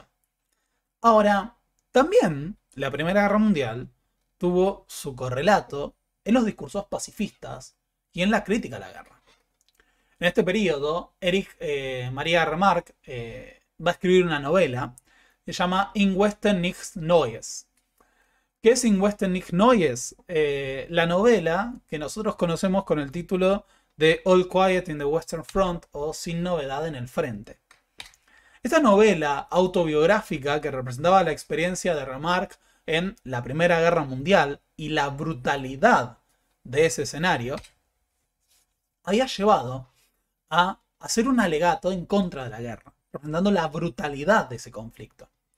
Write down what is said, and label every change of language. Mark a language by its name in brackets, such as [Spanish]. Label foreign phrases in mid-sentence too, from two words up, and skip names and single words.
[Spanish] Ahora, también la Primera Guerra Mundial tuvo su correlato en los discursos pacifistas y en la crítica a la guerra. En este periodo, Erich Maria Remarque va a escribir una novela que se llama In Westen nichts Neues. ¿Qué es In Westen nichts Neues? La novela que nosotros conocemos con el título de All Quiet in the Western Front o Sin Novedad en el Frente. Esta novela autobiográfica que representaba la experiencia de Remarque en la Primera Guerra Mundial y la brutalidad de ese escenario, había llevado a hacer un alegato en contra de la guerra, representando la brutalidad de ese conflicto.